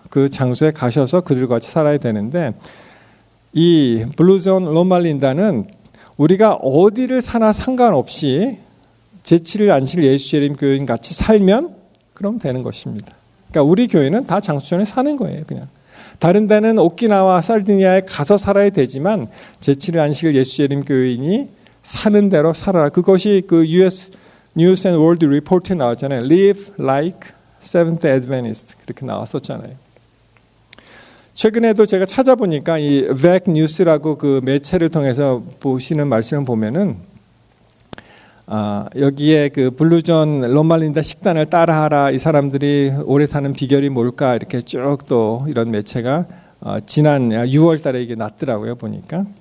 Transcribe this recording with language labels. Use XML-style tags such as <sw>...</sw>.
<ko>그 장소에 가셔서 그들과 같이 살아야 되는데 이 블루존 롬말린다는 우리가 어디를 사나 상관없이 제7일 안식일 예수재림 교인 같이 살면 그럼 되는 것입니다. 그러니까 우리 교회는 다 장수전에 사는 거예요. 그냥 다른 데는 오키나와 살디니아에 가서 살아야 되지만 제7일 안식일 예수재림 교인이 사는 대로 살아라. 그것이 그 US News and World Report에 나왔잖아요.</ko> <en>Live like Seventh Adventist</en> <ko>그렇게 나왔었잖아요. 최근에도 제가 찾아보니까 이 VAC 뉴스라고 그 매체를 통해서 보시는 말씀을 보면은 여기에 그 블루존 롬말린다 식단을 따라하라. 이 사람들이 오래 사는 비결이 뭘까? 이렇게 쭉 또 이런 매체가 지난 6월 달에 이게 났더라고요, 보니까.</ko>